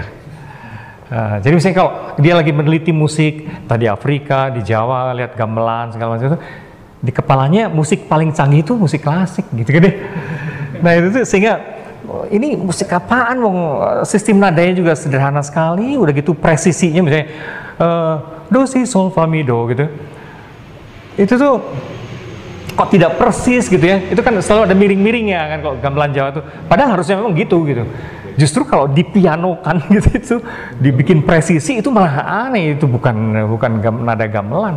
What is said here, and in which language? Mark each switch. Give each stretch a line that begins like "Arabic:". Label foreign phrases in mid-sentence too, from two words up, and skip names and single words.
Indonesian: Jadi misalnya kalau dia lagi meneliti musik, tadi Afrika, di Jawa, lihat gamelan segala macam itu, di kepalanya musik paling canggih itu musik klasik gitu kan deh. Nah itu tuh sehingga ini musik apaan, sistem nadanya juga sederhana sekali, udah gitu presisinya misalnya do si sol fa mi do gitu. Itu tuh kok tidak persis gitu ya. Itu kan selalu ada miring-miringnya kan kalau gamelan Jawa tuh. Padahal harusnya memang gitu. Justru kalau dipianokan gitu itu dibikin presisi itu malah aneh, itu bukan nada gamelan.